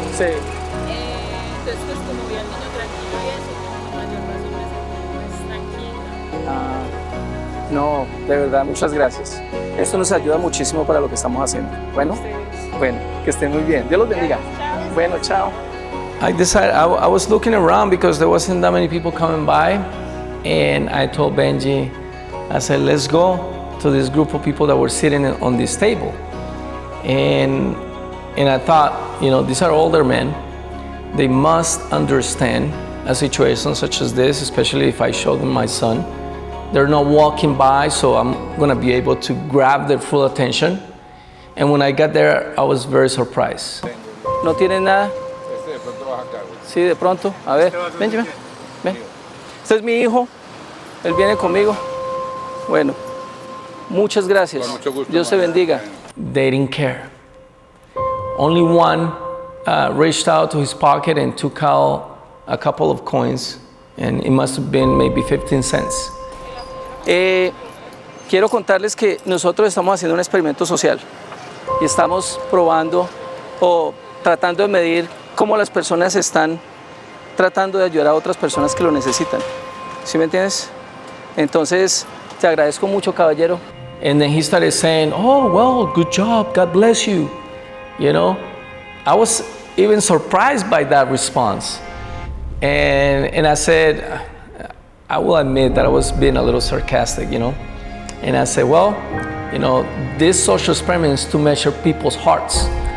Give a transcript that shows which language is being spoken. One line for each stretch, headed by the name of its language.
Spanish: Sí. Entonces, pues como vi al niño tranquilo y eso, con mayor razón me sentí pues tranquila. No, de verdad, muchas gracias. Esto nos ayuda muchísimo para lo que estamos haciendo. Bueno, que estén muy bien. Dios los bendiga. Bueno, chao.
English: I decided, I was looking around because there wasn't that many people coming by, and I told Benji, I said, let's go to this group of people that were sitting on this table. And I thought, these are older men. They must understand a situation such as this, especially if I show them my son. They're not walking by, so I'm gonna be able to grab their full attention. And when I got there, I was very surprised.
Spanish: ¿No tienen nada? Sí, de pronto. A ver, Benjamin, ven. Este es mi hijo. Él viene conmigo. Bueno, muchas gracias. Dios te bendiga.
English: They didn't care. Only one reached out to his pocket and took out a couple of coins, and it must have been maybe 15 cents.
Spanish: Quiero contarles que nosotros estamos haciendo un experimento social y estamos probando o tratando de medir cómo las personas están tratando de ayudar a otras personas que lo necesitan. ¿Sí me entiendes? Entonces, te agradezco mucho, caballero.
English: And then he started saying, oh, well, good job, God bless you. I was even surprised by that response. And I said, I will admit that I was being a little sarcastic, And I said, well, this social experiment is to measure people's hearts.